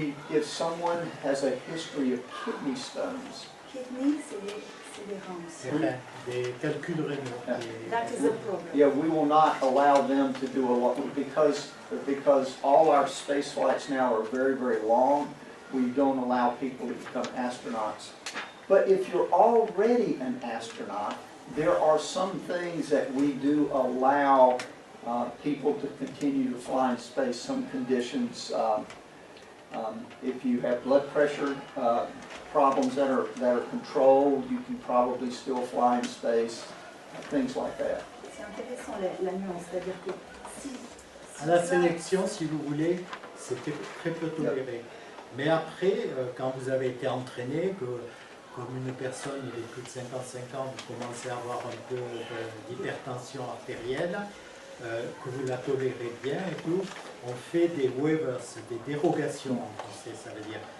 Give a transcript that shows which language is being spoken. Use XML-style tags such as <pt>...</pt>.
<en>If someone has a history of kidney stones.</en> <fr>Kidney, c'est les reins. C'est vrai, des calculs rénaux.</fr> <en>That is a problem. Yeah, we will not allow them to do a lot, because all our space flights now are very, very long. We don't allow people to become astronauts. But if you're already an astronaut, there are some things that we do allow people to continue to fly in space, some conditions. If you have blood pressure problems that are controlled, you can probably still fly in space, things like that.</en> <fr>C'est intéressant la nuance, c'est-à-dire que si À la sélection, si vous voulez, c'était très peu toléré. Mais après, quand vous avez été entraîné, que comme une personne il est plus de 55 ans, vous commencez à avoir un peu d'hypertension artérielle, que vous la tolérez bien et tout, on fait des waivers, des dérogations en français, ça veut dire.</fr>